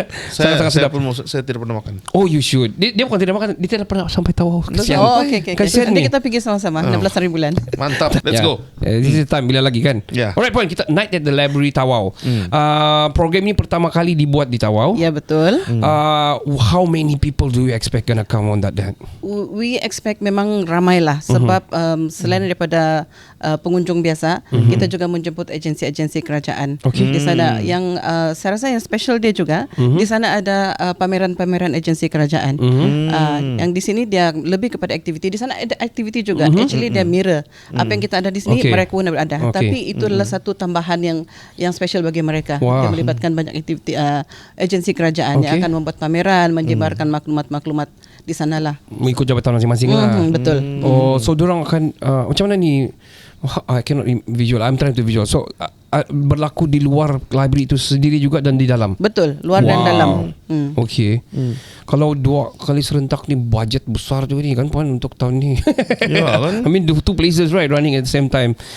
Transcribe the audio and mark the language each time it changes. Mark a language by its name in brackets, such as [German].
[Malay] Saya tidak pernah makan. [English] Oh, you should. [Malay] Dia bukan tidak makan, dia tidak pernah sampai Tawau. Kesian. Okay. Nanti kita pergi sama-sama 16 hari bulan. Mantap. [English] Let's go. This is time [Malay] bila lagi kan? [English] Alright Puan, kita Night at the Library Tawau. [Malay] Program ini pertama kali dibuat di Tawau. Ya, betul. [English] How many people do you expect gonna come on that day? We expect [Malay] memang ramai lah. Sebab selain daripada pengunjung biasa, kita juga menjemput agensi-agensi kerajaan. Di sana yang saya rasa yang special dia juga. Di sana ada pameran-pameran agensi kerajaan. Yang di sini dia lebih kepada aktiviti. Di sana ada aktiviti juga. [English] Actually [Malay] dia mirror apa yang kita ada di sini, mereka pun ada. Tapi itu adalah satu tambahan yang special bagi mereka. Dia melibatkan banyak aktiviti agensi kerajaan yang akan membuat pameran, menyebarkan maklumat-maklumat di sanalah. Mengikut jabatan masing-masing lah. Betul. So diorang akan macam mana ni? [English] I cannot visual. I'm trying to visual. [Malay] So berlaku di luar library itu sendiri juga dan di dalam. Betul, luar dan dalam. Okay. Kalau 2 kali serentak ni budget besar juga ni kan Puan untuk tahun ni. Ya kan? [English] I mean the 2 places right running at the same time.